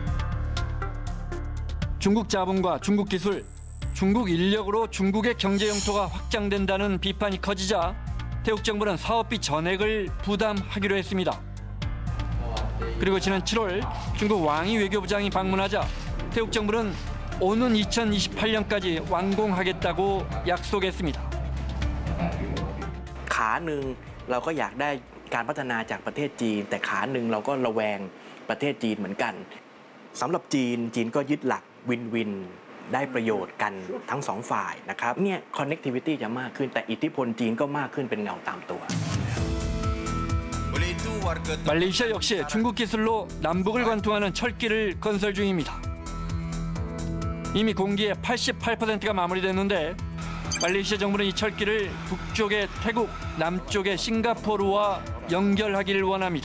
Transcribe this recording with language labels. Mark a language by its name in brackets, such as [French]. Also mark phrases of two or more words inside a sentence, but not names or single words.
[Korean] 중국 자본과 중국 기술, 중국 인력으로 중국의 경제 영토가 확장된다는 비판이 커지자 태국 정부는 사업비 전액을 부담하기로 했습니다. 그리고 지난 7월 중국 왕이 외교부장이 방문하자 태국 정부는 오는 2028년까지 완공하겠다고 약속했습니다. [Thai] ขาหนึ่งเราก็อยากได้การพัฒนาจากประเทศจีนแต่ขาหนึ่งเราก็ระแวงประเทศจีนเหมือนกันสำหรับจีนก็ยึดหลักวินวินได้ประโยชน์กันทั้งสองฝ่ายนะครับเนี่ย connectivity จะมากขึ้นแต่อิทธิพลจีนก็มากขึ้นเป็นเงาตามตัว [Korean] 말레이시아 역시 중국 기술로 남북을 관통하는 철길을 건설 중입니다. 이미 공기의 88%가 마무리됐는데 말레이시아 정부는 이 철길을 북쪽의 태국, 남쪽의 싱가포르와 연결하기를 원합니다.